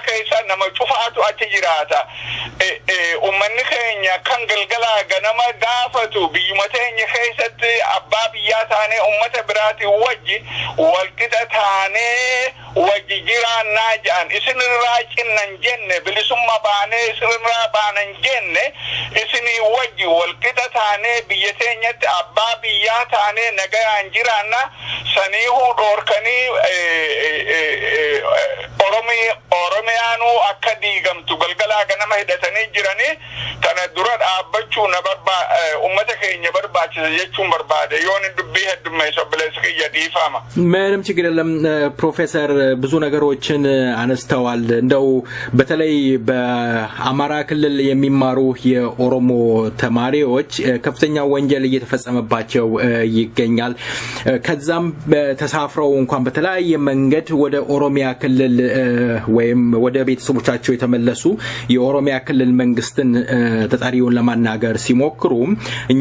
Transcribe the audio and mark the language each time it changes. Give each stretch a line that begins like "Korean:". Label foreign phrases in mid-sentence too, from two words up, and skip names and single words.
Oromo: keessa nama cufaatu achi jiraata ummanni keenya kan galgala ganama gaafatu biyyuma teenya keessatti abbaa biyyaa taanee ummata biraati wajji walqixa taanee wajji jiraannaa jedhan isinirraa cinnan jenne bilisummaa baanee isinirraa baanan jenne isinii wajji walqixa taanee biyya teenyatti abbaa biyyaa taanee nagayaan jiraanna saniihuu dhoorkanii Oromiyaanuu akka diigamtu galgalaa ganama hidhatanii jiranii kana dura dhaabbachuu ummata keenya barbaachisa jechuun barbaade yoon dubbii heddummeessa obboleessa kiyya dhiifama.
Amharic: ምንም ችግር የለም ፕሮፌሰር ብዙ ነገሮችን አነስተዋል እንደው በተለይ በአማራ ክልል የሚማሩ የኦሮሞ ተማሪዎች ከፍተኛ ወንጀል እየተፈጸመባቸው ይገኛል ከዛም ተሳፍረው እንኳን በተለያየ መንገድ ወደ ኦሮሚያ ክልል ወይም ወደ ቤተሰቦቻቸው የተመለሱ የኦሮሚያ ክልል መንግስትን ተጣሪውን ለማናገር ሲሞክሩ እኛ